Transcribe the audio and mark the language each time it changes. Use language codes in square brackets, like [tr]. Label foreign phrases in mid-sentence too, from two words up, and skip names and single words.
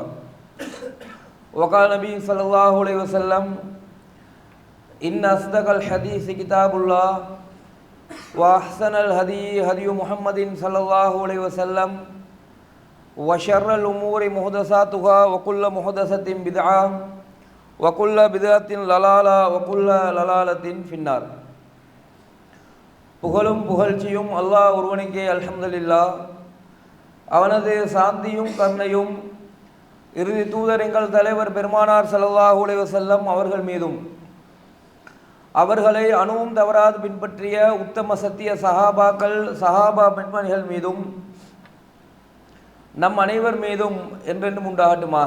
[ar] وقال النبي صلى الله عليه وسلم إن أصدق الحديث كتاب الله وأحسن الهدي هدي محمد صلى الله عليه وسلم وشر الأمور محدثاتها وكل محدثة بدعة وكل بدعة ضلالة وكل ضلالة في النار. [ta] புகழும் புகழ்ச்சியும் அல்லாஹ் ஒருவனுக்கே அல்ஹம்துலில்லாஹ். அவனது சாந்தியும் கருணையும் இறுதி தூதர் எங்கள் தலைவர் பெருமானார் [ar] صلى الله عليه وسلم [ta] அவர்கள் மீதும், அவர்களை அணுவும் தவறாது பின்பற்றிய உத்தம சத்திய சஹாபாக்கள், சஹாபா பெண்மணிகள் மீதும், நம் அனைவர் மீதும் என்றென்றும் உண்டாகட்டுமாக.